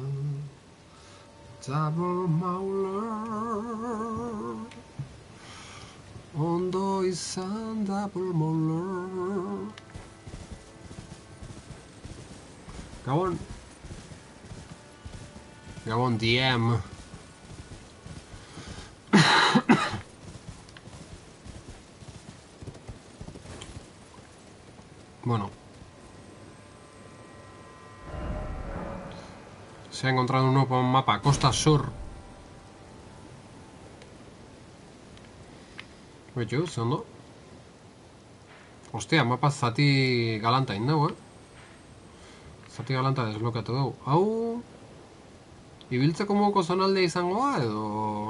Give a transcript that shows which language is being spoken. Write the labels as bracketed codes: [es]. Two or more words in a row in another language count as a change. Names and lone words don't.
[eu] Double Mauler, ondo izan Double Mauler. Gabon DM. Bueno. [es] Se ha encontrado un nuevo mapa, Costa Sur. [eu] Betxo, ze ondo? Hostia, mapa zati galanta indau, Zati galanta desblokatu dugu. Hau... ibiltzeko moduko zonaldea izangoa, edo...